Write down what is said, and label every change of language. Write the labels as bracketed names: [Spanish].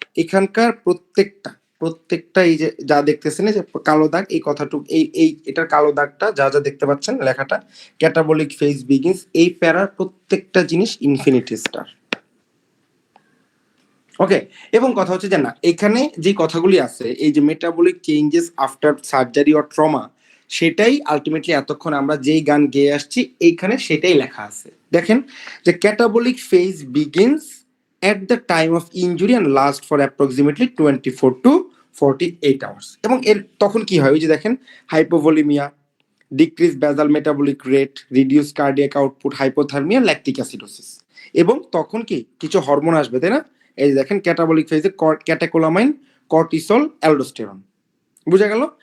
[Bangla] এখানকার প্রত্যেকটা এই যে যা দেখতেছেন যে কালো দাগ, এই কথাটুকু এই এটার কালো দাগটা যা যা দেখতে পাচ্ছেন লেখাটা ক্যাটাবলিক ফেজ বিগিনস, এই প্যারার প্রত্যেকটা জিনিস ইনফিনিটি স্টার। ওকে, এবং কথা হচ্ছে যে না এখানে যে কথাগুলি আছে এই যে metabolic changes after surgery or trauma, সেটাই আলটিমেটলি এতক্ষণ আমরা যেই গান গেয়ে আসছি এইখানে সেটাই লেখা আছে। দেখেন যে [English] Catabolic phase begins at the time of injury and last for approximately 24 to 48 hours। [Bangla] এবং এর তখন কি হয় ওই যে দেখেন hypovolaemia, decrease basal metabolic rate, reduce cardiac output, hypothermia, lactic acidosis, এবং তখন কি কিছু হরমোন আসবে, তাই না? এই যে দেখেন ক্যাটাবলিক ফেজে ক্যাটেকোলামাইন, কর্টিসল, অ্যালডোস্টেরন, বোঝা গেল?